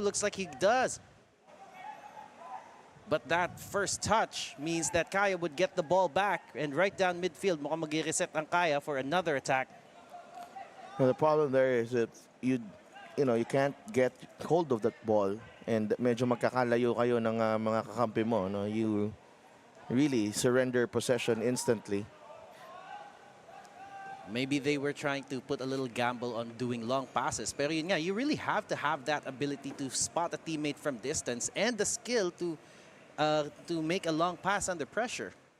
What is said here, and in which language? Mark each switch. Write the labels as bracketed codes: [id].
[en] Looks like he does. But that first touch means that Kaya would get the ball back. And right down midfield, [tl] mukhang mag-reset ang [en] Kaya for another attack. Well, the problem there is that you can't get hold of that ball. [tl] And medyo magkakalayo kayo ng mga kakampi mo. [en] No? You really surrender possession instantly. Maybe they were trying to put a little gamble on doing long passes. [tl] Pero yun nga, [en] you really have to have that ability to spot a teammate from distance and the skill to make a long pass under pressure.